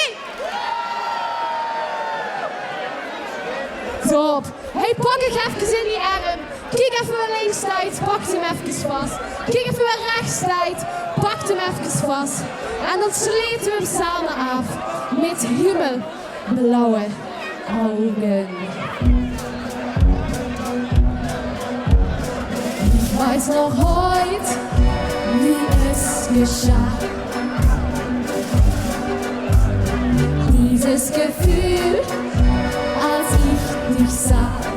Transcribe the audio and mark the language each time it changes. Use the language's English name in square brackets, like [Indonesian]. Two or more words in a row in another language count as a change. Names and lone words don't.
[Dutch] Top. Hey, pak ik even in die arm. Kijk even waar links staat, pak hem even vast. Kijk even waar rechts staat, pak hem even vast. En dan sluiten we hem samen af met hemelblauwe ogen. [German] Ich weiß noch heute, wie es geschah. Dieses Gefühl, als ich dich sah.